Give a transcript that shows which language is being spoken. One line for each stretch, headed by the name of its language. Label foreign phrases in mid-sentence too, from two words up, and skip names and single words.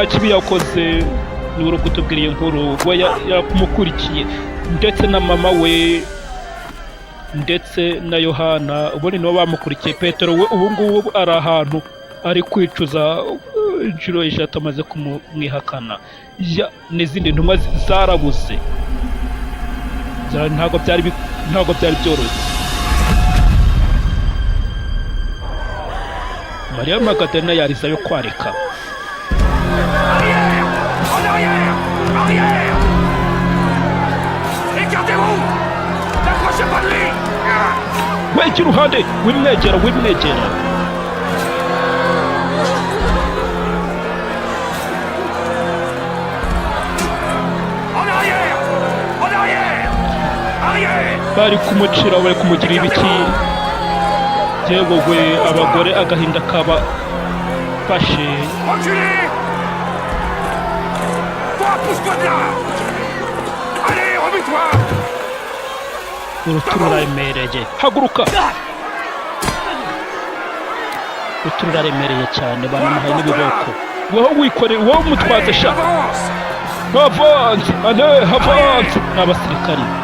Kinyarwanda: kibi yakoze ni uri kutubwira iyi nkuru ngo yamukurikiye ndetse na mama we ndetse na yohana ubundi nibo bamukurikiye petero we ubu ngubu ari ahantu ari kwicuza inshuro eshatu amaze kumwihakana n'izindi ntumwa zarabuze ntabwo byari byoroshye mariya magadalina yariza yo kwarika
French: En arrière! Arrière! Écartez-vous! N'approchez pas de lui!
Kinyarwanda: wejya iruhande wimwegera
French: En arrière! En arrière! Arrière!
Kinyarwanda: bari kumucira bari kumugira ibiki yewe we abagore agahinda kaba fashe
French: Reculez! Toi, pousse-toi de là! Allez, remue-toi!
Kinyarwanda: urupfu ruraremereye haguruka urupfu ruraremereye cyane banamuhaye n'ibiboko wowe wikoreye wowe umutwaze sha
French: Avance!
Kinyarwanda: havanze ni abasirikari